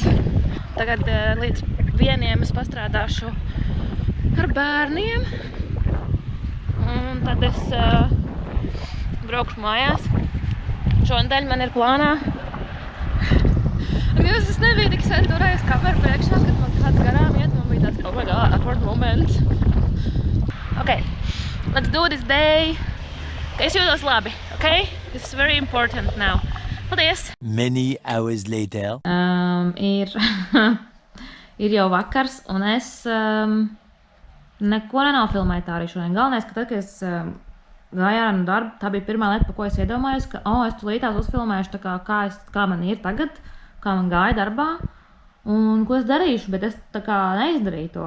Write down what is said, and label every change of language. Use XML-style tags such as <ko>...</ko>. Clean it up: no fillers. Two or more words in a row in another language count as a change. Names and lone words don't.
<lv>Tagad līdz 1 es pastrādāšu ar bērniem, un tad es braukšu mājās. Šonadēļ man ir plānā. Es nebiju tik sen turējis kameru priekšā, kad man kāds garām iet, man bija tāds,</lv> <en>oh my god, awkward moments. Okay, let's do this day.</en> <lv>Es jūtos labi, okay?</lv> <en>This is very important now.</en> <lv>Paldies!</lv> <en>Many hours later.</en> <lv>Ir jau vakars, un es neko nenofilmēju tā arī šodien. Galvenais, ka tad, kad es gāju ārā no darba, tā bija pirmā lieta, par ko es iedomājos, ka es tulītās uzfilmēšu, kā man ir tagad, kā man gāja darbā, un ko es darīšu, bet es tā kā neizdarīju to.</lv>